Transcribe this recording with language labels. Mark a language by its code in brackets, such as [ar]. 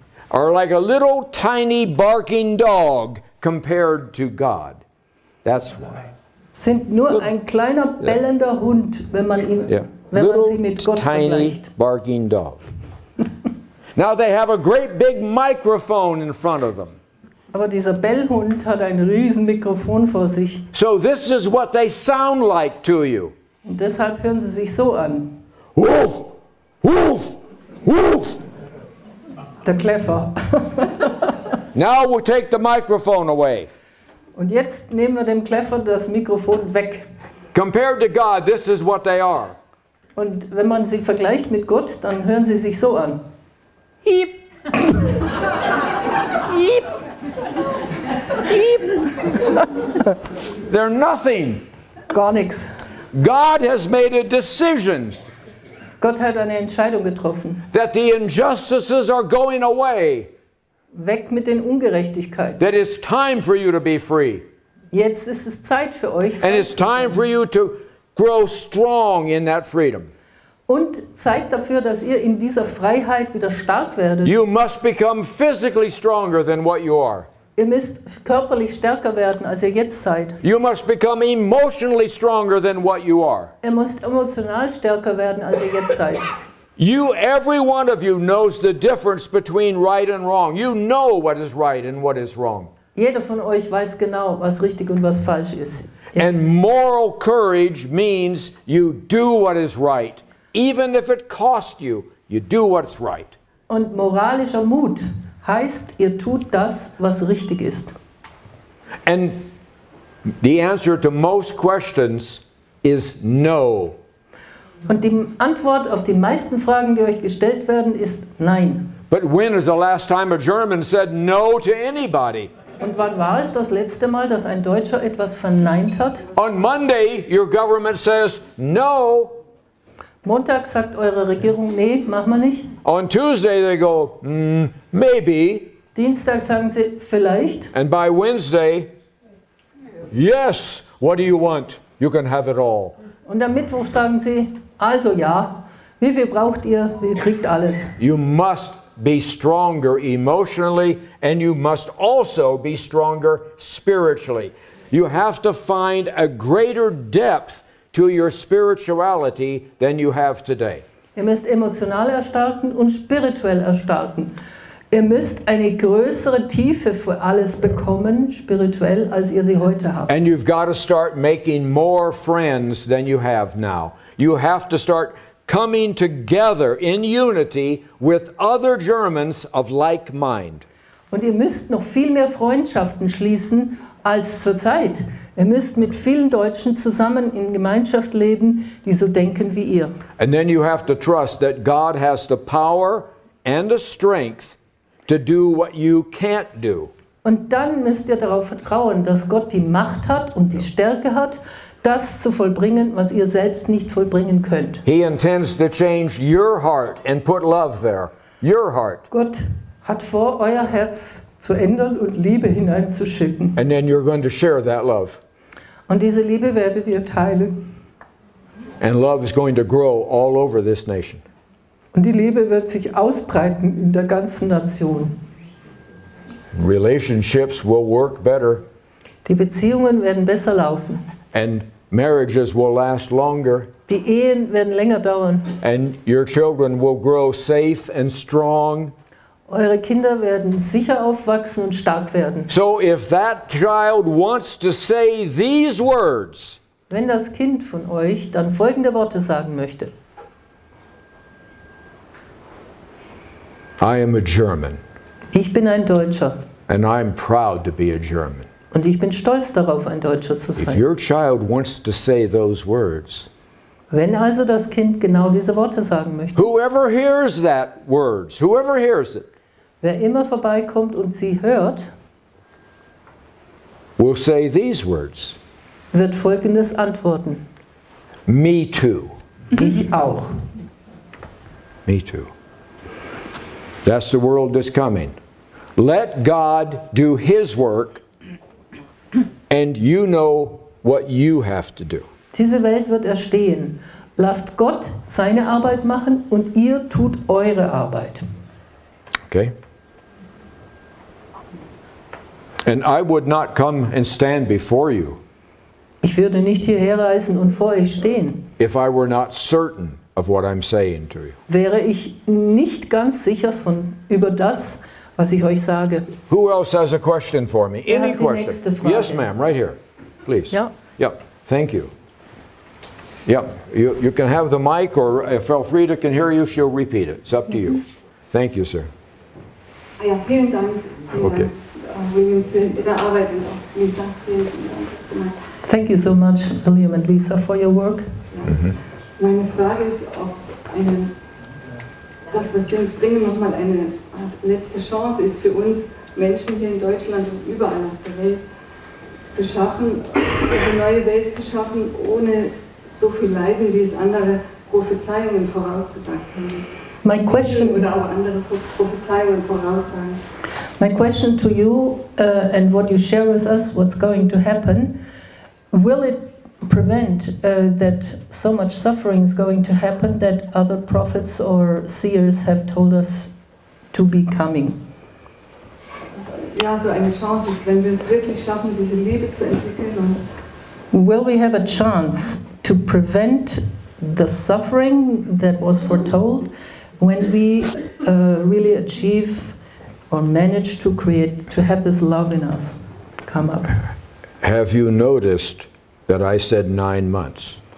[en] are like a little tiny barking dog compared to God. That's why. [de] sind nur ein kleiner bellender Hund, wenn man sie mit Gott [en] Tiny [de] vergleicht. [en] barking dog. Now they have a great big microphone in front of them. [de] Aber dieser Bellhund hat ein riesen Mikrofon vor sich. [en] So this is what they sound like to you. [de] Und deshalb hören sie sich so an. Woof, woof, woof. Der Kläffer. [en] Now we'll take the microphone away. [de] Und jetzt nehmen wir dem Kläffer das Mikrofon weg. [en] Compared to God, this is what they are. [de] Und wenn man sie vergleicht mit Gott, dann hören sie sich so an. Hiep. Hiep. Hiep. [en] They're nothing. [de] Gar nichts. [en] God has made a decision [de] Gott hat eine Entscheidung getroffen. [en] that the injustices are going away. [de] Weg mit den Ungerechtigkeiten. [en] That it's time for you to be free. [de] Jetzt ist es Zeit für euch. [en] And it's time for you to grow strong in that freedom. [de] Und Zeit dafür, dass ihr in dieser Freiheit wieder stark werdet. [en] You must become physically stronger than what you are. [de] Ihr müsst körperlich stärker werden, als ihr jetzt seid. [en] You must become emotionally stronger than what you are. [de] Ihr müsst emotional stärker werden, als ihr jetzt seid. [en] Every one of you knows the difference between right and wrong. You know what is right and what is wrong. [de] Jeder von euch weiß genau, was richtig und was falsch ist. [en] And moral courage means you do what is right. Even if it costs you, you do what's right. [de] Und moralischer Mut heißt, ihr tut das, was richtig ist. [en] And the answer to most questions is no. [de] Und die Antwort auf die meisten Fragen, die euch gestellt werden, ist nein. [en] But when is the last time a German said no to anybody? [de] Und wann war es das letzte Mal, dass ein Deutscher etwas verneint hat? [en] On Monday, your government says no. [de] Montag sagt eure Regierung, nee, machen wir nicht. [en] On Tuesday, they go, maybe. [de] Dienstag sagen sie, vielleicht. [en] And by Wednesday, yes, what do you want? You can have it all. [de] Und am Mittwoch sagen sie, also ja, wie viel braucht ihr? Ihr kriegt alles. [en] You must be stronger emotionally, and you must also be stronger spiritually. You have to find a greater depth to your spirituality than you have today. [de] Ihr müsst emotional erstarken und spirituell erstarken. Ihr müsst eine größere Tiefe für alles bekommen, spirituell, als ihr sie heute habt. [en] And you've got to start making more friends than you have now. You have to start coming together in unity with other Germans of like mind. [de] Und ihr müsst noch viel mehr Freundschaften schließen als zurzeit. Ihr müsst mit vielen Deutschen zusammen in Gemeinschaft leben, die so denken wie ihr. [en] And then you have to trust that God has the power and the strength to do what you can't do. [de] Und dann müsst ihr darauf vertrauen, dass Gott die Macht hat und die Stärke hat, das zu vollbringen, was ihr selbst nicht vollbringen könnt. [en] He intends to change your heart and put love there. Your heart. [de] Gott hat vor, euer Herz zu ändern und Liebe hineinzuschicken. [en] And then you're going to share that love. [de] Und diese Liebe werdet ihr teilen. [en] And love is going to grow all over this nation. [de] Und die Liebe wird sich ausbreiten in der ganzen Nation. [en] Relationships will work better. [de] Die Beziehungen werden besser laufen. [en] And marriages will last longer. [de] Die Ehen werden länger dauern. [en] And your children will grow safe and strong. [de] Eure Kinder werden sicher aufwachsen und stark werden. [en] So if that child wants to say these words, [de] wenn das Kind von euch dann folgende Worte sagen möchte. [en] I am a German. [de] Ich bin ein Deutscher. [en] And I'm proud to be a German. [de] Und ich bin stolz darauf, ein Deutscher zu sein. [en] If your child wants to say those words, [de] wenn also das Kind genau diese Worte sagen möchte, [en] whoever hears that words, whoever hears it, [de] wer immer vorbeikommt und sie hört, [en] will say these words, [de] wird Folgendes antworten. [en] Me too. [de] Ich auch. [en] Me too. That's the world that's coming. Let God do His work, and you know what you have to do. [de] Diese Welt wird erstehen. Lasst Gott seine Arbeit machen und ihr tut eure Arbeit. [en] Okay? And I would not come and stand before you. [de] Ich würde nicht hierher reisen und vor euch stehen. [en] If I were not certain of what I'm saying to you. [de] Wäre ich nicht ganz sicher über das, was ich euch sage. [en] Who else has a question for me? Any question? Yes, ma'am, right here, please. [de] Ja. [en] Yep. Thank you. Yep. You can have the mic, or if Elfrieda can hear you, she'll repeat it. It's up to you. Thank you, sir. [de] Ja, vielen Dank. [en] Okay. [de] William, für Ihre Arbeit und auch Lisa. Vielen Dank. [en] Thank you so much, William and Lisa, for your work. [de] Ja. Meine Frage ist, ob es das, was Sie uns bringen, nochmal eine letzte Chance ist für uns Menschen hier in Deutschland und überall auf der Welt, zu schaffen, eine neue Welt zu schaffen, ohne so viel Leiden, wie es andere Prophezeiungen vorausgesagt haben. [en] My question, [de] oder auch andere Prophezeiungen voraussagen. [en] My question to you and what you share with us, what's going to happen, will it prevent that so much suffering is going to happen that other prophets or seers have told us to be coming? [de] Ja, so eine Chance ist, wenn wir es wirklich schaffen, diese Liebe zu entwickeln. [en] Will we have a chance to prevent the suffering that was foretold when we really achieve or manage to have this love in us come up? Have you noticed that I said 9 months?